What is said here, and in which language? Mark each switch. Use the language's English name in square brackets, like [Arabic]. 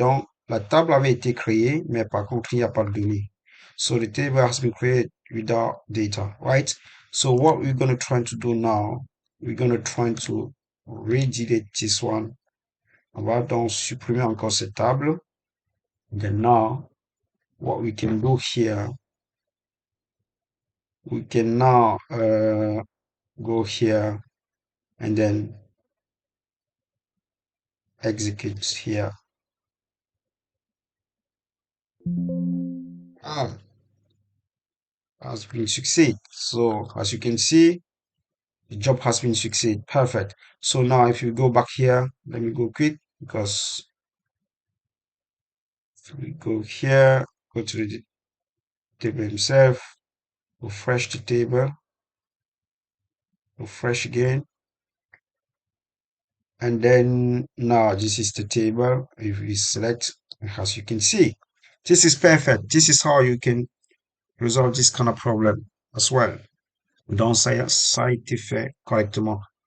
[French] Donc, la table avait été créée, mais par contre, il n'y a pas de données. [English] So the table has been created without data, right? So what we're going to try to do now, we're going to try to redelete this one. [French] On va donc supprimer encore cette table. [English] Then now, what we can do here, we can now go here and then execute here. Ah, has been succeed. So as you can see, the job has been succeed. Perfect. So now if you go back here, let me go quick because if we go here, go to the table himself, refresh the table, refresh again. And then now this is the table. If we select, as you can see, this is perfect. This is how you can resolve this kind of problem as well. [French] Donc ça a été fait correctement.